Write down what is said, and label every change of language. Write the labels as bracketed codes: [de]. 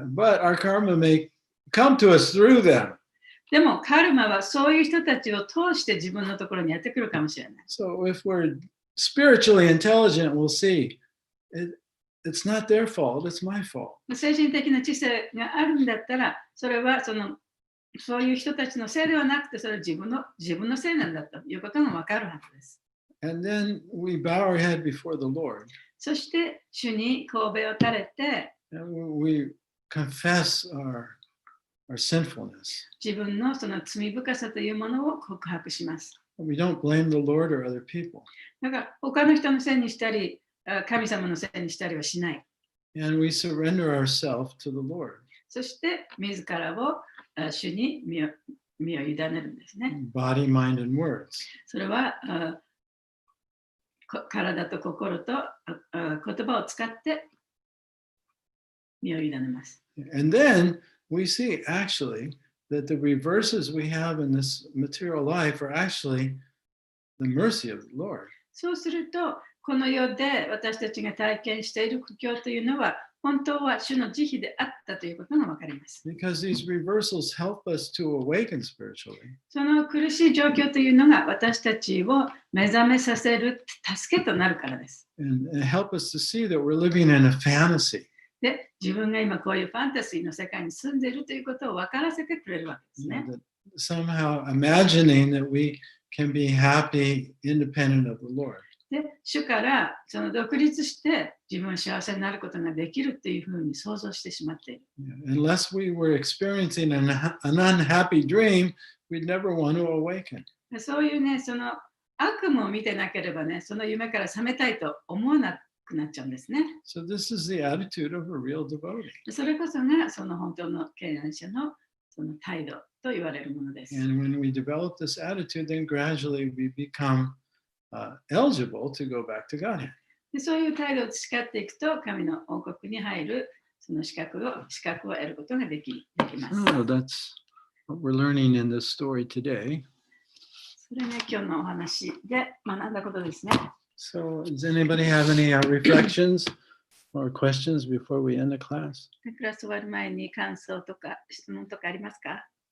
[en] Yeah, but our karma may come to us through them. [ja] でもカルマはそういう人たちを通して自分のところにやってくるかもしれない。 [en] So if we're spiritually intelligent, we'll see it's not their fault, it's my fault. [ja] 精神的な知性があるんだったら、それはそういう人たちのせいではなくて、それは自分のせいなんだということが分かるはずです。 [en] And then we bow our head before the Lord. [ja] そして主に頭を垂れて、 [en] we confess our sinfulness. [ja] 自分のその罪深さというものを告白します。 [en] We don't blame the Lord or other people. [ja] だから他の人のせいにしたり、神様のせいにしたりはしない。 [en] And we surrender ourselves to the Lord. [ja] そして自らを主に身を委ねるんですね。 [en] Body, mind, and words. [ja] それは体と心と言葉を使って身を委ねます。 [en] And then we see actually that the reverses we have in this material life are actually the mercy of the Lord. [ja] そうすると、この世で私たちが体験している苦境というのは、本当は主の慈悲であったということが分かります。 [en] Because these reversals help us to awaken spiritually. [ja] その苦しい状況というのが私たちを目覚めさせる助けとなるからです。 [en] And help us to see that we're living in a fantasy. [ja] で、自分が今こういうファンタジーの世界に住んでいるということを分からせてくれるわけですね。 [en] Somehow imagining that we can be happy independent of the Lord. [ja] で、主からその独立して自分は幸せになることができるっていうふうに想像してしまっている。 [en] Unless we were experiencing an unhappy dream, we'd never want to awaken. [ja] でそういうね、その悪夢を見てなければね、その夢から覚めたいと思わなくなっちゃうんですね。 [en] So this is the attitude of a real devotee. [ja] それこそがその本当の敬愛者のその態度と言われるものです。 [en] And when we develop this attitude, then gradually we become eligible to go back to Godhead. [ja] でそういう態度を培っていくと、神の王国に入るその資格を得ることができます。 [en] Oh, that's what we're learning in this story today. [ja] それね、今日のお話で学んだことですね。 [en] So, does anybody have any reflections or questions before we end the class? [ja] クラス終わる前に感想とか質問とかありますか？